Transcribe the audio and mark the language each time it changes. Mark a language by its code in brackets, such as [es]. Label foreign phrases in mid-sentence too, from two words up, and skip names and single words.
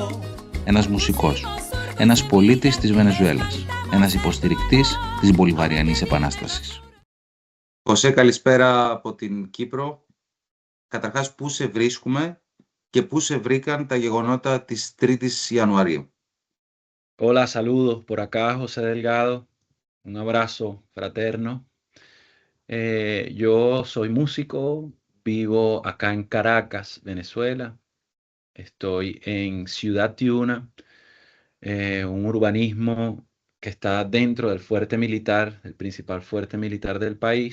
[el] Ένας μουσικός, ένας πολίτης της Βενεζουέλας, ένας υποστηρικτής της Μπολιβαριανής Επανάστασης. Χωσέ, καλησπέρα από την Κύπρο. Καταρχάς, πού σε βρίσκουμε και πού σε βρήκαν τα γεγονότα της 3ης Ιανουαρίου? [es] Hola, saludos por acá, José Delgado. Un abrazo fraterno. Yo soy músico, vivo acá en Caracas, Venezuela. Estoy en Ciudad Tiuna, un urbanismo que está dentro del fuerte militar, el principal fuerte militar del país.